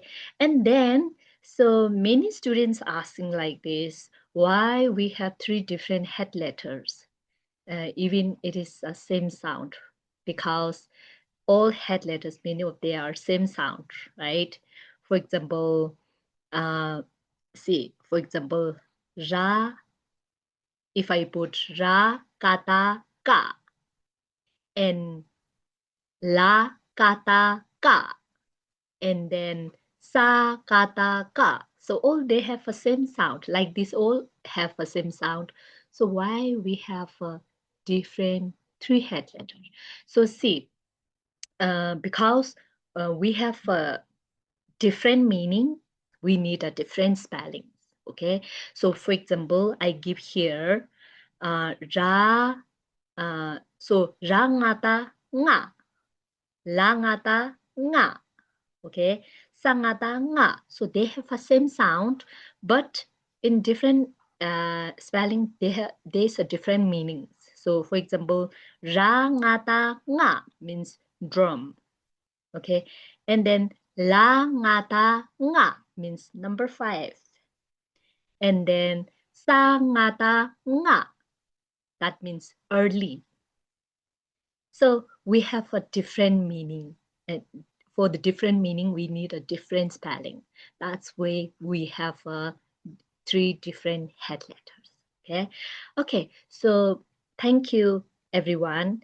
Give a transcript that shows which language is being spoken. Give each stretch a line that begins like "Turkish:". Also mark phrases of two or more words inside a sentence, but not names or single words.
English: And then, so many students asking like this, why we have three different head letters, even it is the same sound, because all head letters, many of they are same sound, right? For example, for example, ra, if I put
Tibetan: ra, kata, ka,
English: and
Tibetan: la, kata, ka,
English: and then
Tibetan: sa, kata, ka.
English: So all they have a same sound, like this all have a same sound. So why we have a different three head letters? So see, because we have a different meaning, we need a different spelling. Okay, so for example, I give here ra, so
Tibetan: ra ngata nga, la ngata nga. Okay, sangata nga.
English: So they have the same sound, but in different spelling, there's a different meanings. So for example,
Tibetan: ra ngata nga
English: means drum. Okay, and then
Tibetan: la ngata nga
English: means number 5, and then
Tibetan: sa ngata nga,
English: that means early. So we have a different meaning, and for the different meaning we need a different spelling. That's why we have three different head letters. Okay, so thank you everyone.